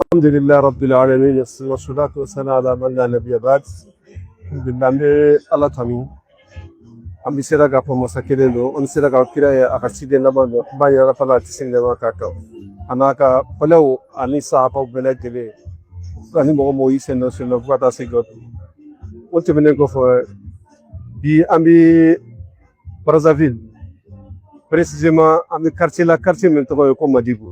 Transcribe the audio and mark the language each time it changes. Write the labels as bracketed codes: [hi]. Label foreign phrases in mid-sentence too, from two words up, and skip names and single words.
[ar] الحمد لله رب العالمين، والصلاة والسلام على من لا نبي بعد. [bm] Alhamdulillah be ala tami. An bɛ sera k'a fɔ masa kelen don, an bɛ sera ka kira ye a ka ciden laban don, an b'a yira Ala tɛ se nɛma k'a kan. A n'a ka fɔlɛw ani sahabaw bɛɛ lajɛlen ani mɔgɔ mɔgɔw y'i sen dɔ sen dɔ fo ka taa se dɔ. O tɛmɛnen kɔfɛ bi an bɛ Brazzaville, précisément an bɛ quartier la quartier min tɔgɔ ye ko Madibu.